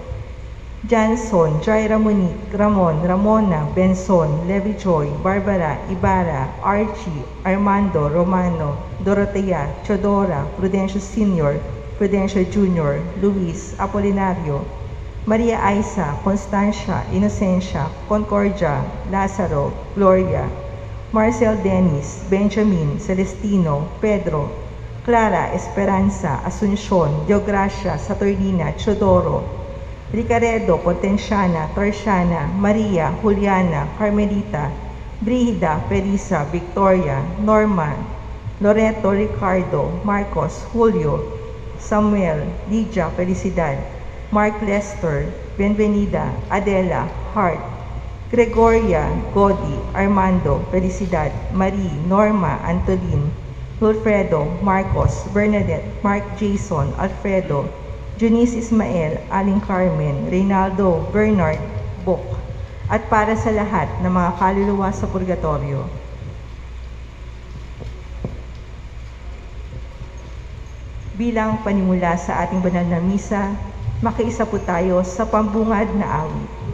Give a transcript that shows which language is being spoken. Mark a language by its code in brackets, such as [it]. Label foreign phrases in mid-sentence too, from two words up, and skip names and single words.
[tl] Janson, Jaira Monique, Ramon, Ramona, Benson, Levi Joy, Barbara, Ibarra, Archie, Armando, Romano, Dorotea, Chodora, Prudencio Sr., Prudencio Jr., Luis, Apolinario, Maria Isa, Constancia, Inocencia, Concordia, Lazaro, Gloria, Marcel Dennis, Benjamin, Celestino, Pedro, Clara, Esperanza, Asuncion, Deogracia, Saturnina, Chodoro, Ricaredo, Potenciana, Torsiana, Maria, Juliana, Carmelita, Brigida, Felisa, Victoria, Norma, Loreto, Ricardo, Marcos, Julio, Samuel, Lydia, Felicidad, Mark Lester, Benvenida, Adela, Hart, Gregoria, Godi, Armando, Felicidad, Marie, Norma, Antolin, Wilfredo, Marcos, Bernadette, Mark Jason, Alfredo, Junice Ismael, Aling Carmen, Reynaldo, Bernard, Bok, at para sa lahat ng mga kaluluwa sa purgatorio. Bilang panimula sa ating banal na misa, makiisa po tayo sa pambungad na awit.